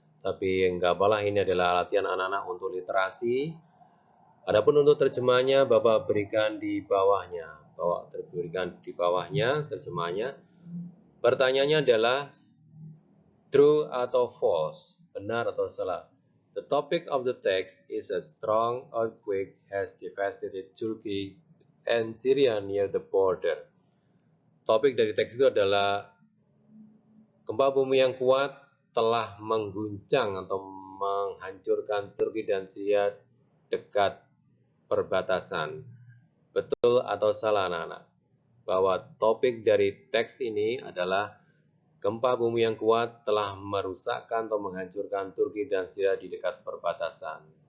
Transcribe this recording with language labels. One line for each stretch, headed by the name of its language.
Indonesian: Tapi enggak apalah, ini adalah latihan anak-anak untuk literasi. Adapun untuk terjemahnya, Bapak berikan di bawahnya. Bapak berikan di bawahnya terjemahnya. Pertanyaannya adalah true atau false, benar atau salah.
English: The topic of the text is a strong earthquake has devastated Turkey and Syria near the border.
Indonesian: Topik dari teks itu adalah gempa bumi yang kuat telah mengguncang atau menghancurkan Turki dan Syria dekat perbatasan. Betul atau salah anak-anak? Bahwa topik dari teks ini adalah gempa bumi yang kuat telah merusakkan atau menghancurkan Turki dan Syria di dekat perbatasan.